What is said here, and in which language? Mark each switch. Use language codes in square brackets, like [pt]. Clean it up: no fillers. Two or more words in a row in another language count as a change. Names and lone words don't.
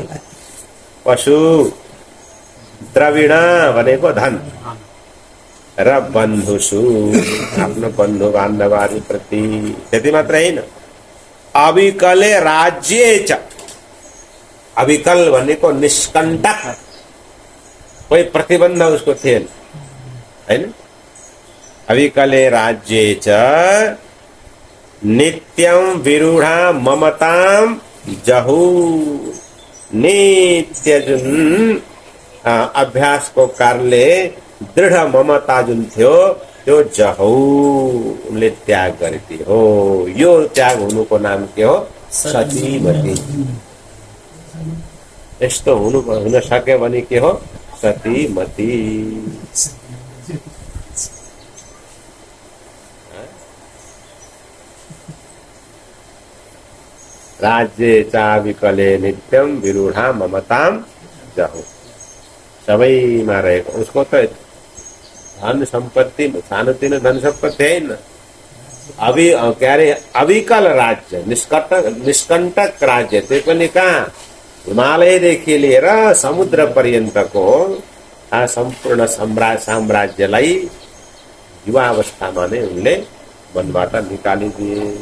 [ne] पशु, द्रविण भनेको धन, र बन्धुसु आफ्नो बन्धु बान्धव आदि प्रति। त्यति मात्र होइन, [sa] अविकले राज्य च। [ne] अविकल भनेको निष्कण्टक, कोही प्रतिबन्ध उसको थिएन होइन। [sa] अविकले राज्य च नित्यं विरूढा ममताम जहु। [ne] नित्य जुन अभ्यासको कारणले दृढ ममता जुन थियो त्यो जहौ, उनले त्याग गरेकी हो। यो त्याग हुनुको नाम के हो? सतीमती। यस्तो हुन सक्यो भने के हो? सतीमती। [sa] राज्य चाविकले नित्यम विरूढा ममताम जहु। [ne] सबैमा रहेको उसको त धन सम्पत्ति सानोतिनो धन सम्पत्ति होइन, के अरे अविकल राज्य, निष्कण्टक राज्य। त्यो पनि कहाँ? हिमालयदेखि लिएर समुद्र पर्यन्तको सम्पूर्ण साम्राज्यलाई युवावस्थामा नै उनले वनबाट निकालिदिए।